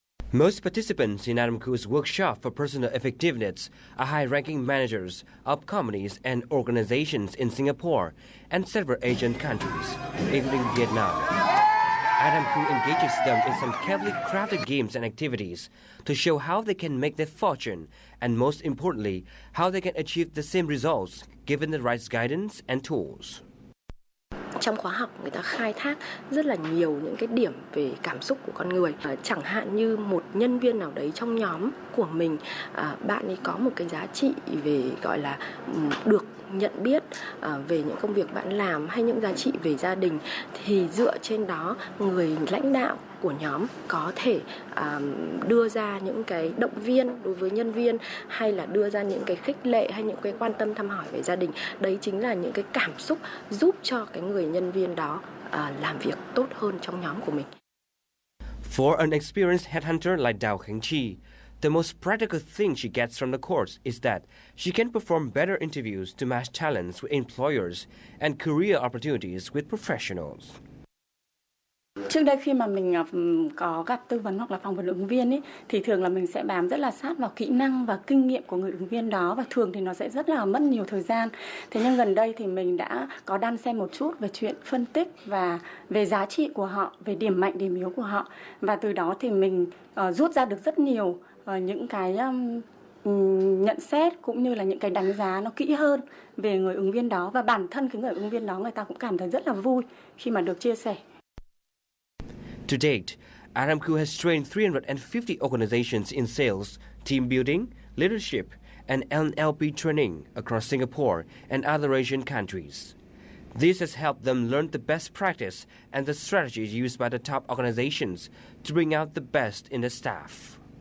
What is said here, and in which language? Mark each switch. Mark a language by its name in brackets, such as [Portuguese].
[English] Most participants in Adam Khoo's workshop for personal effectiveness are high-ranking managers of companies and organizations in Singapore and several Asian countries, including Vietnam. Adam Khoo engages them in some carefully crafted games and activities to show how they can make their fortune and, most importantly, how they can achieve the same results given the right guidance and tools. [Vietnamese] Trong khóa học người ta khai thác rất là nhiều những cái điểm về cảm xúc của con người. Chẳng hạn như một nhân viên nào đấy trong nhóm của mình, bạn ấy có một cái giá trị về gọi là được nhận biết về những công việc bạn làm hay những giá trị về gia đình, thì dựa trên đó người lãnh đạo của nhóm có thể đưa ra những cái động viên đối với nhân viên, hay là đưa ra những cái khích lệ hay những cái quan tâm thăm hỏi về gia đình. Đấy chính là những cái cảm xúc giúp cho cái người nhân viên đó làm việc tốt hơn trong nhóm của mình. [English] For an experienced headhunter like Giao Chi, the most practical thing she gets from the course is that she can perform better interviews to match talents with employers and career opportunities with professionals. [Vietnamese] Trước đây khi mà mình có gặp tư vấn hoặc là phỏng vấn ứng viên ấy, thì thường là mình sẽ bám rất là sát vào kỹ năng và kinh nghiệm của người ứng viên đó, và thường thì nó sẽ rất là mất nhiều thời gian. Thế nhưng gần đây thì mình đã có đan xen một chút về chuyện phân tích và về giá trị của họ, về điểm mạnh điểm yếu của họ, và từ đó thì mình rút ra được rất nhiều những cái nhận xét cũng như là những cái đánh giá nó kỹ hơn về người ứng viên đó, và bản thân cái người ứng viên đó người ta cũng cảm thấy rất là vui khi mà được chia sẻ. [English] To date, Adam Khoo has trained 350 organizations in sales, team building, leadership, and NLP training across Singapore and other Asian countries. This has helped them learn the best practice and the strategies used by the top organizations to bring out the best in the staff.